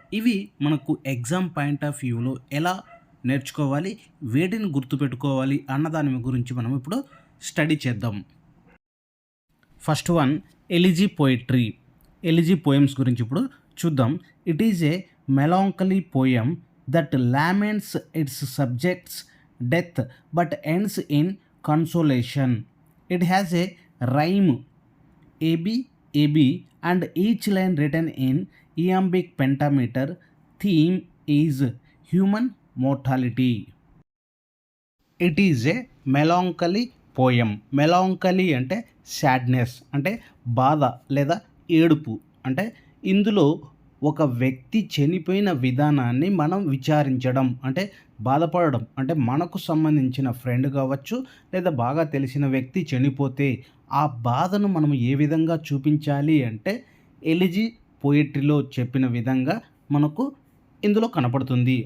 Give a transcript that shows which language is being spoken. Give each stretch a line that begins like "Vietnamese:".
Telugu: ఇవి మనకు exam point of వ్యూలో ఎలా నేర్చుకోవాలి, వేటిని గుర్తుపెట్టుకోవాలి అన్నదాని గురించి మనం ఇప్పుడు స్టడీ చేద్దాం. First one elegy poetry. Elegy poems గురించి ఇప్పుడు చూద్దాం.
English: It is a melancholy poem that laments its subjects death but ends in consolation. It has a rhyme AB AB and each line written in iambic pentameter. Theme is human mortality. It is a melancholy poem.
Telugu: Melancholy అంటే sadness, అంటే బాధ లేదా ఏడుపు. అంటే ఇందులో ఒక వ్యక్తి చనిపోయిన విధానాన్ని మనం విచారించడం, అంటే బాధపడడం. అంటే మనకు సంబంధించిన ఫ్రెండ్ కావచ్చు, లేదా బాగా తెలిసిన వ్యక్తి చనిపోతే ఆ బాధను మనం ఏ విధంగా చూపించాలి అంటే ఎలిజీ పోయిట్రీలో చెప్పిన విధంగా మనకు ఇందులో కనపడుతుంది.